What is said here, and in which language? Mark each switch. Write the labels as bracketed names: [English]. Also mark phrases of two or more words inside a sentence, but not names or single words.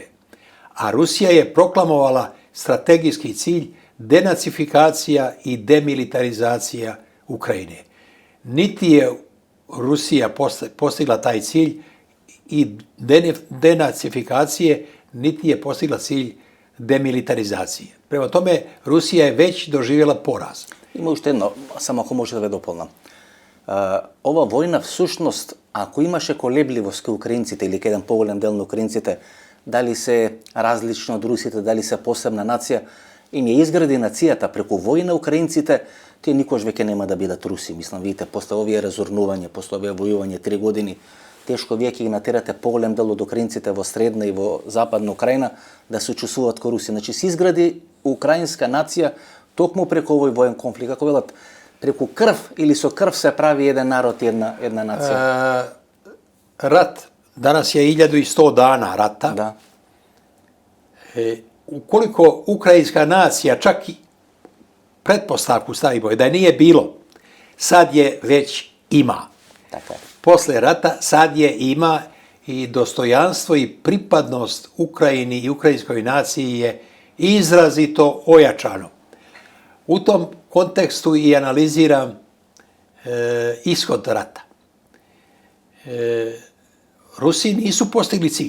[Serbian] A Rusija je proklamovala strategijski cilj denacifikacija i demilitarizacija Ukrajine. Niti je Rusija postigla taj cilj i denacifikacije, niti je postigla cilj demilitarizacije. Prema tome, Rusija je već doživjela poraz. [Macedonian] Има още едно, само ако може да ве дополнам. Ова војна всушност, ако имаше колебливост кај украинците или кај еден поголем дел на украинците, дали се различно од русите, дали се посебна нација, им ја изгради нацијата преку војна украинците, тие никош веќе нема да бидат руси. Мислам, видите, после овие разорнување, после овие војување 3 години, тешко вие ќе ги натерате поголем дел од украинците во средна и во западна Украина да се чувствуваат ко руси. Значи, се изгради украинска нација токму преку овој воен конфликт. Како велат, преку крв или со крв се прави еден народ и една нација. [Serbian] Rat, danas je 1100 dana rata. [Macedonian] Да. [Serbian] Ukoliko ukrajinska nacija čak i pretpostavku stavimo da je nije bilo, sad je već ima. [Macedonian] Така е. [Serbian] Posle rata sad je ima i dostojanstvo i pripadnost Ukrajini i ukrajinskoj naciji je izrazito ojačano. U tom kontekstu i analiziram ishod rata. Rusi nisu postigli cilj.